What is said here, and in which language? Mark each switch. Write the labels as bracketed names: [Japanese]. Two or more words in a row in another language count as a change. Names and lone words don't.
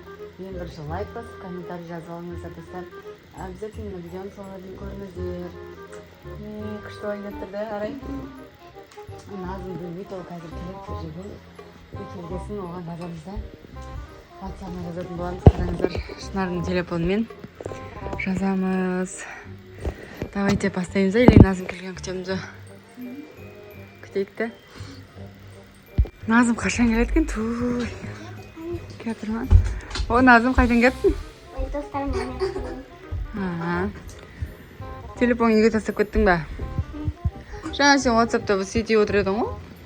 [Kazakh] Ең бірінші лайк басып, комментарий жазып алыңыздар достар. Обязательно видеоны соңына дейін көріңіздер. Күшті ойнап тұр да, Арай. Назым білмейді, ол қазір келеді жүрген. Келгесін оған жазамыз да. WhatsApp-ына жазатын боламыз. Қараңыздар, Шынардың телефонымен жазамыз. [Russian] Давайте поставим за, или [Kazakh] Назым келген күтеміз. Күтейік та. Назым қашан келеді екен? Туй. Келіп тұрман. О, Назым қайдан келіпсің? Телефон үйге тастап кеттің ба? Жаңа сен WhatsApp-та сөйтіп отыр едің ғой?